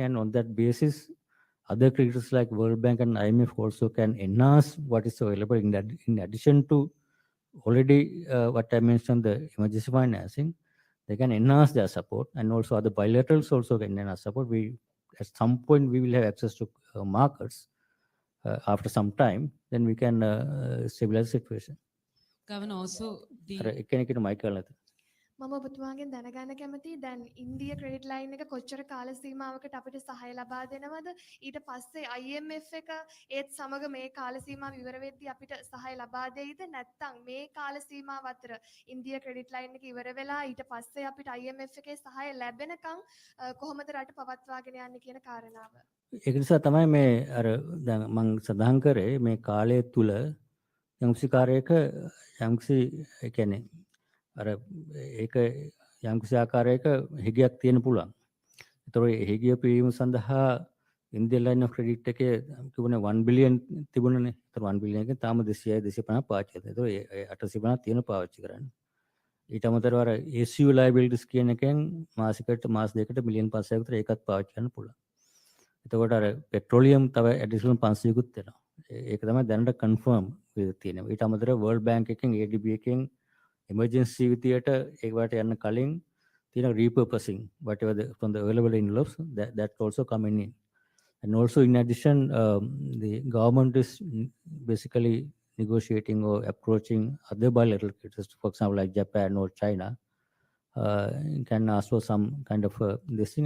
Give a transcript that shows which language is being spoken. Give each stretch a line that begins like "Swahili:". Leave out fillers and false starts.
English: And on that basis, other creditors like World Bank and IMF also can enhance what is available in addition to already what I mentioned, the emergency financing. They can enhance their support, and also other bilaterals also can enhance support. At some point we will have access to markets after some time. Then we can stabilize the situation. Governor, also the
Sinhala: එක්කෙනෙක්ට mic කරලා නැත. මම ඔබතුමාගෙන් දැනගන්න කැමතියි දැන් ඉන්දිය credit line එක කොච්චර කාල සීමාවකට අපිට සහාය ලබා දෙනවද ඊට පස්සේ IMF එක ඒත් සමග මේ කාල සීමාව ඉවර වෙද්දී අපිට සහාය ලබා දෙයිද නැත්නම් මේ කාල සීමාව අතර ඉන්දිය ක්‍රෙඩිට් ලයින් එක ඉවර වෙලා ඊට පස්සේ අපිට IMF එකේ සහාය ලැබෙනකම් කොහොමද රට පවත්වාගෙන යන්නේ කියන කාරණාව ඒක නිසා තමයි මේ අර දැන් මම සඳහන් කරේ මේ කාලය තුල යම්කිසි කාර්යයක යම්කිසි ඒ කියන්නේ අර ඒක යම්කිසි ආකාරයක හිගයක් තියෙන පුළුවන්. ඒතර ඒ හිගිය පිරීම සඳහා ඉන්දියන් ලයින් ඔෆ් ක්‍රෙඩිට් එකේ තිබුණේ 1 බිලියන් තිබුණනේ. ඒතර 1 බිලියන් එකෙන් තාම 200යි 250 පාවිච්චි කරනවා. ඒතර ඒ 850 තියෙන පාවිච්චි කරන්නේ. ඊට අමතරව අර ACU liabilities කියන එකෙන් මාසිකට මාස දෙකකට මිලියන් 500ක් විතර ඒකත් පාවිච්චි කරන්න පුළුවන්. එතකොට අර පෙට්‍රෝලියම් තව ඇඩිෂනල් 500කුත් වෙනවා. ඒක තමයි දැනට කන්ෆර්ම් වෙලා තියෙනවා. ඊට අමතරව වර්ල්ඩ් බැංක් එකෙන් ADB එකෙන් emergency විදියට ඒකට යන්න කලින් තියෙන
English: repurposing whatever from the available envelopes that also coming in. And also in addition, the government is basically negotiating or approaching other bilateral creditors, for example, like Japan or China, can ask for some kind of this thing.